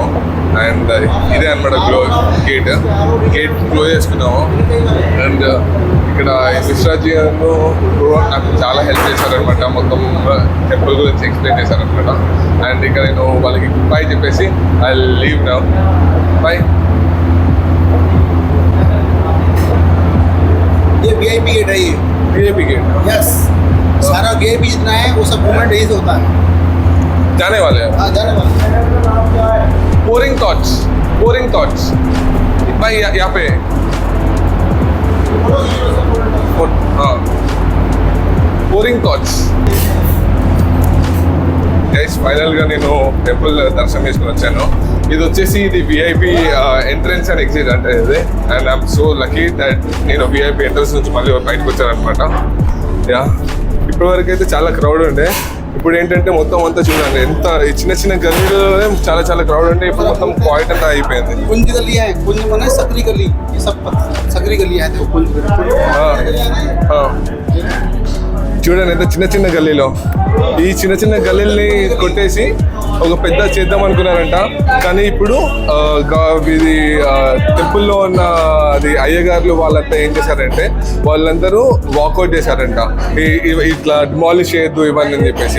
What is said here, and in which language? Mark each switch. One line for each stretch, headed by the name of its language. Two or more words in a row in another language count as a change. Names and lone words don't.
Telugu: అండ్ ఇదే అనమాట
English: gate close
Telugu: చేసుకున్నాము. అండ్ ఇక్కడ మిశ్రాజీ గారు నాకు చాలా హెల్ప్ చేశారనమాట, మొత్తం టెంపుల్ గురించి ఎక్స్ప్లెయిన్ చేశారనమాట. అండ్ ఇక్కడ నేను వాళ్ళకి బై చెప్పేసి
English: I leave now.
Telugu: బై.
Hindi: ये
English: VIP gate
Hindi: है ये।
English: VIP gate?
Hindi: यस, सारा गेट भी जितना है वो सब मूवमेंट यही से होता है। जाने वाले हैं? हाँ, जाने वाले।
English: boring thoughts
Hindi: भाई यहाँ पे। हाँ,
English: boring thoughts.
Telugu: గైస్ ఫైనల్గా నేను టెంపుల్ దర్శనం చేసుకుని వచ్చాను. ఇది వచ్చేసి ఇది
English: VIP entrance and exit
Telugu: అంటే ఇది.
English: and I'm so lucky that
Telugu: నేను
English: VIP entrance
Telugu: నుంచి మళ్ళీ బయటకు వచ్చానమాట. యా, ఇప్పటివరకు అయితే చాలా క్రౌడ్ ఉండే. ఇప్పుడు ఏంటంటే మొత్తం అంతా చూడండి ఎంత చిన్న చిన్న గల్లీలో చాలా చాలా క్రౌడ్ ఉంటే ఇప్పుడు మొత్తం క్వైట్ అంతా అయిపోయింది.
Hindi: कुंज गली है, कुंज माने सकरी गली, ये सब सकरी गली है। देखो कुंज
Telugu: చూడండి ఎంత చిన్న చిన్న గల్లీలో, ఈ చిన్న చిన్న గల్లీల్ని కొట్టేసి ఒక పెద్ద చేద్దాం అనుకున్నారంట. కానీ ఇప్పుడు ఇది టెంపుల్లో ఉన్న అది అయ్యగారులు వాళ్ళంతా ఏం చేశారంటే వాళ్ళందరూ వాకౌట్ చేశారంట, ఇట్లా డిమాలిష్ చేయొద్దు ఇవన్నీ అని చెప్పేసి.